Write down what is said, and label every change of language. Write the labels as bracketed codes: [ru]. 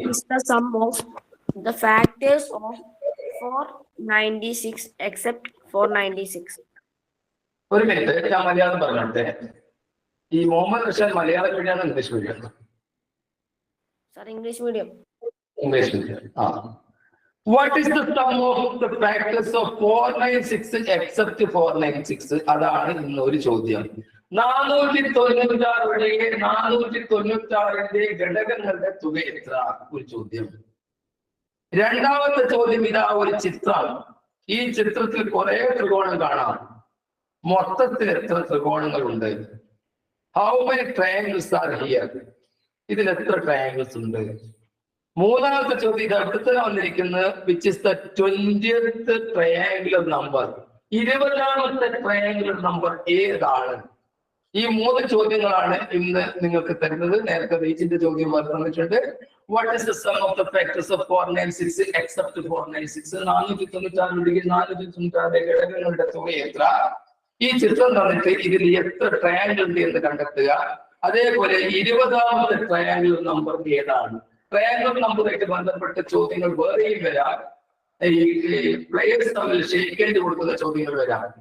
[en] Is the sum of the factors of 496 except 496? [ml] ഒരു minute, ഞാൻ മലയാളം പറഞ്ഞോട്ടെ. ഈ Muhammad Rashad Malayalam മീഡിയമാണ് English medium? [en] Sir, English medium. English medium. What is the sum of the factors of 496 except 496? [ml] അതാണ് ഇന്നൊരു ചോദ്യം. 496ന്റെ ഘടകങ്ങളുടെ തുക എത്ര? ഒരു ചോദ്യം. രണ്ടാമത്തെ ചോദ്യം ഇതാ ഒരു ചിത്രം. ഈ ചിത്രത്തിൽ കുറെ ത്രികോണം കാണാം. മൊത്തത്തിൽ എത്ര ത്രികോണങ്ങളുണ്ട്? [en] How many triangles are here? [ml] ഇതിൽ എത്ര ട്രയാങ്കിൾസ് ഉണ്ട്? മൂന്നാമത്തെ ചോദ്യം ഇത് അടുത്ത വന്നിരിക്കുന്നത് [en] which is the 20th triangular number? [ml] 20ാമത്തെ triangular number ഏതാണ്? ഈ 3 ചോദ്യങ്ങളാണ് ഇന്ന് നിങ്ങൾക്ക് തരുന്നത്. നേരത്തെ റീച്ചിന്റെ ചോദ്യം തന്നിട്ടുണ്ട്. [en] What is the sum of the factors of 496 except 496? [ml] 496 ഘടകങ്ങളുടെ തുക എത്ര? ഈ ചിത്രം തന്നിട്ട് ഇതിൽ എത്ര ട്രയാങ്കിൾ ഉണ്ട് എന്ന് കണ്ടെത്തുക. അതേപോലെ 20ാമത്തെ ട്രയാങ്കിൾ നമ്പർ ഏതാണ്? ട്രയാങ്കിൾ നമ്പറായിട്ട് ബന്ധപ്പെട്ട ചോദ്യങ്ങൾ വേറെയും വരാം. ഈ പ്ലേയേഴ്സ് തമ്മിൽ ഷെയ്ക്കേണ്ടി കൊടുക്കുന്ന ചോദ്യങ്ങൾ വരാം.